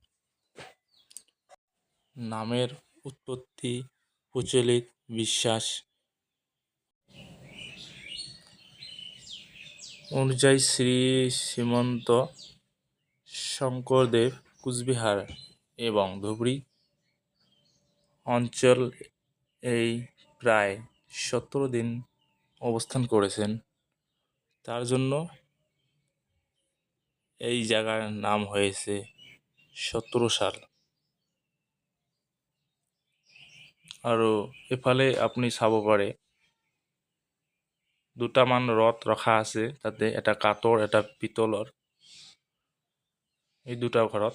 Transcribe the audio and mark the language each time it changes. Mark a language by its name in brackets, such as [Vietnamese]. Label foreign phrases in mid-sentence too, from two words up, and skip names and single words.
[Bangla] নামের উৎপত্তি প্রচলিত বিশ্বাস অনুযায়ী শ্রী শ্রীমন্ত শঙ্করদেব কুচবিহার এবং ধুবুরী অঞ্চল এই প্রায় 17 দিন অবস্থান করেছেন। তার জন্য এই জায়গার নাম হয়েছে সতেরোশাল। [Assamese] আৰু এফালে আপুনি চাব পাৰে দুটামান ৰথ ৰখা আছে, তাতে এটা কাঠৰ এটা পিতলৰ, এই দুটা ঘৰত।